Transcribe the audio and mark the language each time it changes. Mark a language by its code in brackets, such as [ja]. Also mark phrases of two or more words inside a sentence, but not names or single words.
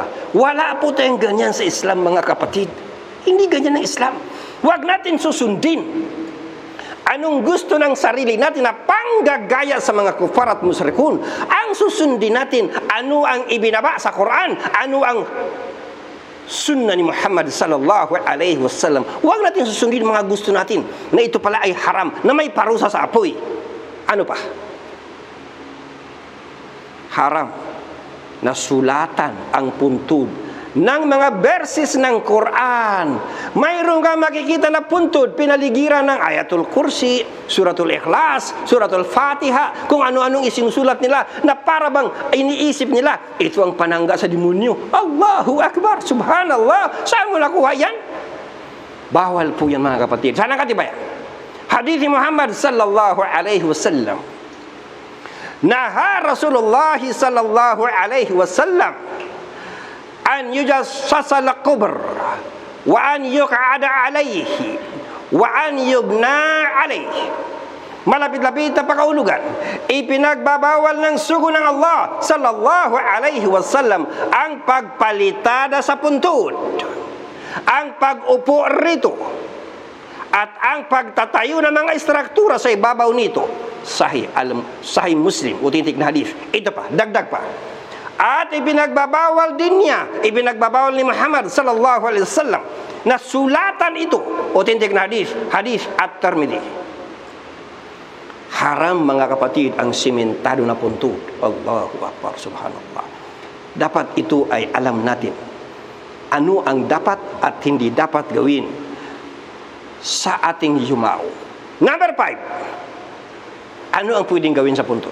[tl] Wala po tayong ganyan sa Islam, mga kapatid. Hindi ganyan ang Islam. Huwag natin susundin anong gusto ng sarili natin na panggagaya sa mga kufar at musrikun. Ang susundin natin, ano ang ibinaba sa Quran, ano ang sunnah ni Muhammad [ar] صلى الله عليه وسلم. [tl] Huwag natin susundin mga gusto natin na ito pala ay haram, na may parusa sa apoy. Ano pa? Haram na sulatan ang puntod ng mga verses ng Quran. Mayroon ka makikita na puntod, pinaligiran ng Ayatul Kursi, Suratul Ikhlas, Suratul Fatiha, kung ano-anong isinusulat nila na para bang iniisip nila, ito ang panangga sa demonyo. [ar] الله أكبر، سبحان الله. [tl] Saan mo nakuha yan? Bawal po yan, mga kapatid. Saan ang katibayan? [ar] حديث محمد صلى الله عليه وسلم. نهى رسول الله صلى الله عليه وسلم أن يجصص القبر و أن يقعد عليه و أن يبنى عليه. [tl] Malapit-lapit na pakaulugan, ipinagbabawal ng sugo ng Allah [ar] صلى الله عليه وسلم [tl] ang pagpalitada sa puntod, ang pag-upo rito, at ang pagtatayo ng mga istruktura sa ibabaw nito. Sahih Muslim, authentic na hadith. Ito pa, dagdag pa. At ibinagbabawal din niya, ibinagbabawal ni Muhammad [ar] صلى الله عليه وسلم [tl] na sulatan ito, authentic na hadith at-Tirmidhi. Haram, mga kapatid, ang simentado na puntod. [ar] الله أكبر، سبحان الله. [tl] Dapat ito ay alam natin. Ano ang dapat at hindi dapat gawin sa ating yumao. Number 5, ano ang pwedeng gawin sa puntod?